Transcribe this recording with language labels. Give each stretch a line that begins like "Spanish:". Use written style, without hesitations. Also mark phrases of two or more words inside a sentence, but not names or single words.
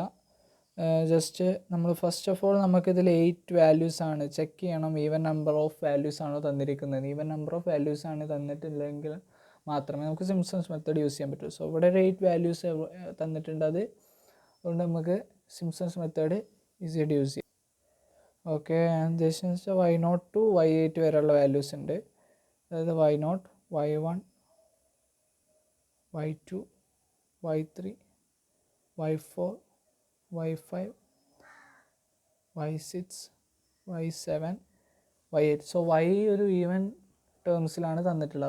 Malayalam: ജസ്റ്റ് നമ്മൾ
English: first of all
Malayalam: നമുക്കിതിൽ
English: 8 values
Malayalam: ആണ് ചെക്ക് ചെയ്യണം.
English: even number of values
Malayalam: ആണോ തന്നിരിക്കുന്നത്.
English: even number of values
Malayalam: ആണ് തന്നിട്ടില്ലെങ്കിൽ മാത്രമേ നമുക്ക്
English: Simpson's method use
Malayalam: ചെയ്യാൻ പറ്റൂ. സോ ഇവിടെ ഒരു
English: 8 values
Malayalam: തന്നിട്ടുണ്ട്. അതുകൊണ്ട് നമുക്ക്
English: Simpson's method
Malayalam: ഈസിയായിട്ട് യൂസ് ചെയ്യാം. ഓക്കെ, ഉദ്ദേശിച്ച
English: y0 to y8
Malayalam: വരെയുള്ള വാല്യൂസ് ഉണ്ട്. അതായത് y0, y1, y2, y3, y4, y5, y6, y7, y8. സോ y ഒരു
English: even termsിലാണ്
Malayalam: തന്നിട്ടുള്ളത്.